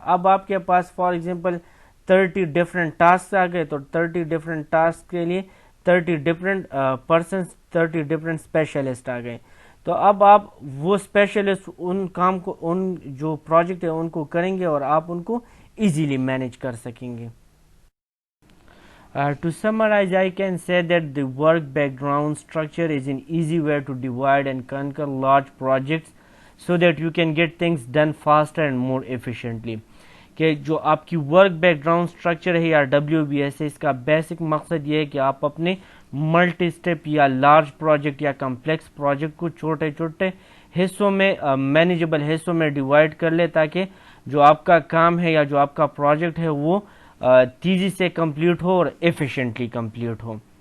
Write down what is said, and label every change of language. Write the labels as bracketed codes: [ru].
[ur] اب آپ کے پاس فار ایگزامپل 30 ڈفرینٹ ٹاسک آ گئے تو 30 ڈفرینٹ ٹاسک کے لیے 30 ڈفرینٹ پرسنس، 30 ڈفرینٹ اسپیشلسٹ آ گئے. تو اب آپ وہ اسپیشلسٹ ان کام کو، ان جو پروجیکٹ ہے ان کو کریں گے اور آپ ان کو ایزیلی مینیج کر سکیں گے. [en] To summarize, I can say that the work background structure is an easy way to divide and conquer large projects so that you can get things done faster and more efficiently. [ur] کہ جو آپ کی work back ground structure ہے یا WBS ہے، اس کا basic مقصد یہ ہے کہ آپ اپنے ملٹی اسٹیپ یا لارج پروجیکٹ یا کمپلیکس پروجیکٹ کو چھوٹے چھوٹے حصوں میں، مینیجبل حصوں میں ڈیوائڈ کر لے تاکہ جو آپ کا کام ہے یا جو آپ کا پروجیکٹ ہے وہ تیزی سے کمپلیٹ ہو اور ایفیشینٹلی کمپلیٹ ہو.